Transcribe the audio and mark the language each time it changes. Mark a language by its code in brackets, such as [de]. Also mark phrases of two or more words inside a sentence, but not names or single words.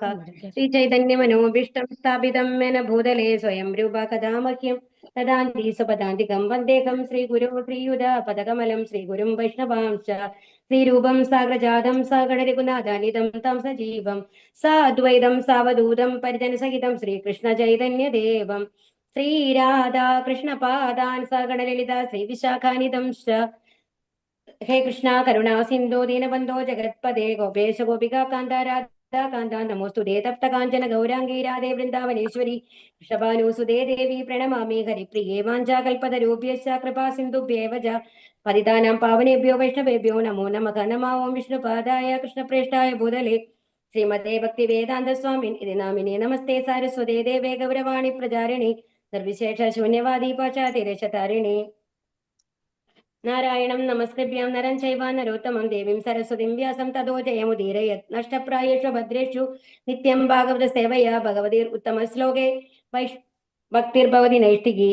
[sa] ശ്രീ ചൈതന്യ മനോഭീഷ്ടം സ്ഥാപിതം മേന ഭൂതലേ സ്വയം രൂപ കഥാ മഹ്യം തദാന്തി സുപദാന്തികം വന്ദേഹം ശ്രീ ഗുരു ശ്രീയുധ പദകമലം ശ്രീ ഗുരും വൈഷ്ണവാംശ ശ്രീരൂപം സാഗ്രജാതം സാഗണരഘുനാഥാനിതം തം സജീവം സാദ്വൈതം സാവധൂതം പരിജനസഹിതം ശ്രീകൃഷ്ണ ചൈതന്യദേവം ശ്രീരാധാ കൃഷ്ണപാദാൻ സഗണലളിത ശ്രീ വിശാഖാനിതം ഹേ കൃഷ്ണ കരുണാ സിന്ധോ ദീനബന്ധോ ജഗത്പദേ ഗോപേശ ഗോപികാ കാന്ത രാധാ കാന്ത നമോസ്തുതേ തപ്ത കാഞ്ചന ഗൗരാംഗീ രാധേ വൃന്ദാവനേശ്വരി വൃഷഭാനുസുതേ ദേവി പ്രണമാമി ഹരിപ്രിയേ വാഞ്ചാകൽപതരൂപ്യശ്ച കൃപാ സിന്ധുഭ്യേവ ച പതിതാനാം പാവനേഭ്യോ വൈഷ്ണവേഭ്യോ നമോ നമഃ. നമോ ഓം വിഷ്ണുപാദായ കൃഷ്ണപ്രേഷ്ഠായ ഭൂതലേ ശ്രീമതേ ഭക്തി വേദാന്ത സ്വാമിൻ ഇതി നാമിനെ നമസ്തേ സാരസ്വതേ ദേവേ ഗൗരവാണി പ്രചാരിണി നിർവിശേഷ ശൂന്യവാദി പാശ്ചാത്യദേശതാരിണി. നാരായണം നമസ്കൃഭ്യം നരം ചൈവ നരോത്തമം ദേവീം സരസ്വതിം വ്യാസം തതോ ജയമുദീരയത് നഷ്ടപ്രായേഷു ഭദ്രേഷു നിത്യം ഭാഗവത സേവയാ ഭഗവതീർ ഉത്തമ ശ്ലോകേ ഭക്തിർഭവതി നൈഷ്ഠികി.